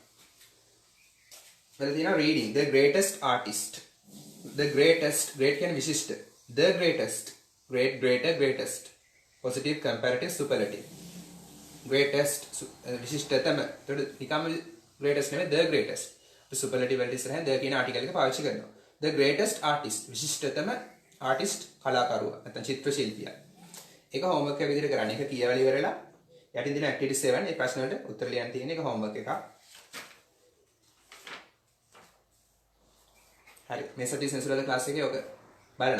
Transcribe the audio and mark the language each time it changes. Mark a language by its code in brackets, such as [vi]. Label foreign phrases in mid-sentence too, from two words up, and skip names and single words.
[si] වල තියෙනවා [en] reading the greatest artist. the greatest [si] great කියන්නේ විශිෂ්ට. [en] the greatest great greater greatest positive comparative superlative. [si] greatest විශිෂ්ටතම. ඒකට නිකම්ම greatest නෙමෙයි [en] the greatest. [si] superlative වලට ඉස්සරහින් the කියන article එක පාවිච්චි කරනවා. [en] the greatest artist [si] විශිෂ්ටතම artist කලාකරුවා නැත්නම් චිත්‍ර ශිල්පියා. ඒක homework එක විදිහට කරන්න. ඒක කියවලා ඉවරලා යටින් දින activity 7 ඒ ප්‍රශ්න වලට උත්තර ලියන්න තියෙන එක homework එකක්. හරි මේ සති සෙන්සුරල් ක්ලාස් එකේ ඔක බලනවා.